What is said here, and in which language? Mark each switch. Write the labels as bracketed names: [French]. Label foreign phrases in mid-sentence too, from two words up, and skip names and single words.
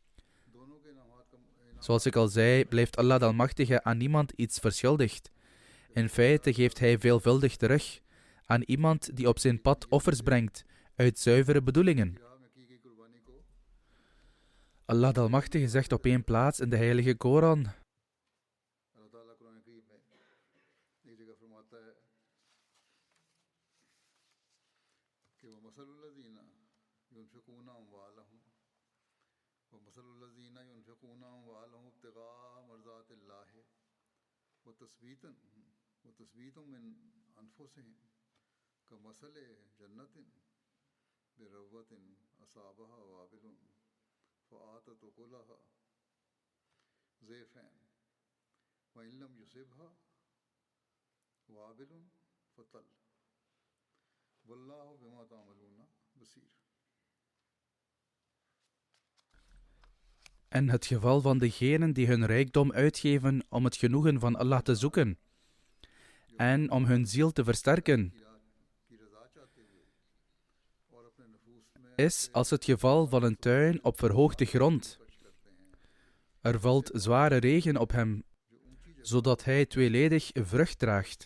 [Dutch] Zoals ik al zei, blijft Allah de Almachtige aan niemand iets verschuldigd. In feite geeft Hij veelvuldig terug aan iemand die op zijn pad offers brengt uit zuivere bedoelingen. Allah de Almachtige zegt op één plaats in de Heilige Koran: [Urdu] اللہ تعالیٰ قرآن کریم میں ایک جگہ فرماتا ہے کہ [Arabic] ومثل الذين ينفقون أموالهم ومثل الذين ينفقون أموالهم ابتغاء مرضات الله وتثبيتا من أنفسهم كمثل جنة بربوة أصابها وابل فآتت أكلها ضعفين وإن لم يصبها وابل فطل والله بما تعملون بصير. [Dutch] en het geval van degenen die hun rijkdom uitgeven om het genoegen van Allah te zoeken en om hun ziel te versterken, is als het geval van een tuin op verhoogde grond. Er valt zware regen op hem, zodat hij tweeledig vrucht draagt.